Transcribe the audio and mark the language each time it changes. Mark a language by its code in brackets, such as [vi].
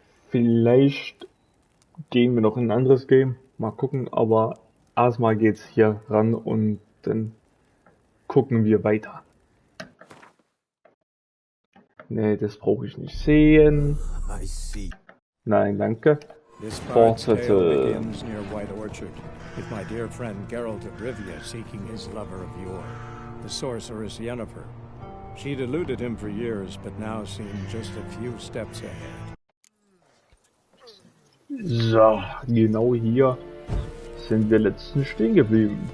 [de] Vielleicht gehen wir noch in ein anderes Game. Mal gucken, aber erstmal geht's hier ran und dann gucken wir weiter. Nee, das brauche ich nicht sehen. [en] I see. [de] Nein, danke. [en] This bard's tale [de] Fortsätze. [en] begins near White Orchard, with my dear friend Geralt of Rivia seeking his lover of yore, the sorceress Yennefer. She'd eluded him for years, but now seemed just a few steps ahead. [de] So, genau hier sind wir letztens stehen geblieben.